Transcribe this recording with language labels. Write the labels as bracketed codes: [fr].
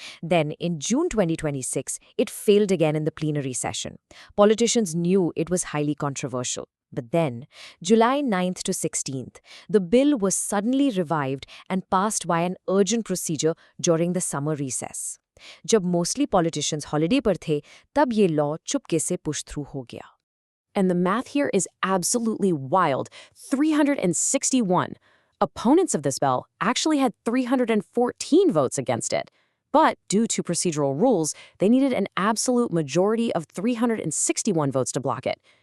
[en] Then, in June 2026, it failed again in the plenary session. Politicians knew it was highly controversial. But then, July 9th to 16th, the bill was suddenly revived and passed by an urgent procedure during the summer recess. [hi] जब [en] mostly politicians [hi] holiday पर थे, तब ये law चुपके से [en] push through [hi] हो गया. [en] And the math here is absolutely wild. 361. Opponents of this bill actually had 314 votes against it. But due to procedural rules, they needed an absolute majority of 361 votes to block it.